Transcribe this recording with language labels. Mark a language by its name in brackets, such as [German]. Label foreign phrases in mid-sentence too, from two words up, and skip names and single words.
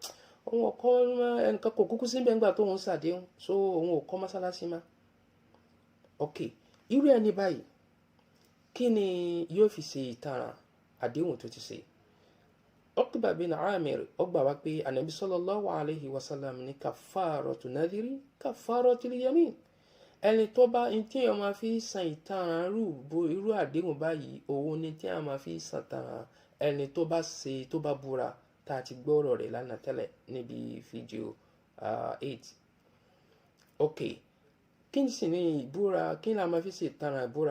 [Yoruba] Òun ò kọ́ ẹnìkan kò kúkú síbẹ̀ ńgbà tó ń ṣàdéhùn so òun ò kọ́ mọ́sálásí má. Ok, irú ẹni báyìí kí ni yóò fi ṣe ìtaràn àdéhùn tó ti ṣe? Uqba bin Amir ó gbà wá pé Ànábì [Arabic] صلى الله عليه وسلم [Yoruba] ní [Arabic] كفارة النذر كفارة اليمين. [Yoruba] Ẹni tó bá ní tí èèyàn máa fi san ìtaràn irú àdéhùn báyìí òun ni tí èèyàn máa fi san ìtaràn ẹni tó bá ṣe tó bá búra tá a ti gbọ́rọ̀ rẹ̀ lánàá tẹ́lẹ̀ níbi fídíò 8. Ok, kí ni sì ní ìbúra, kí ni a máa fi ṣe ìtaràn ìbúra?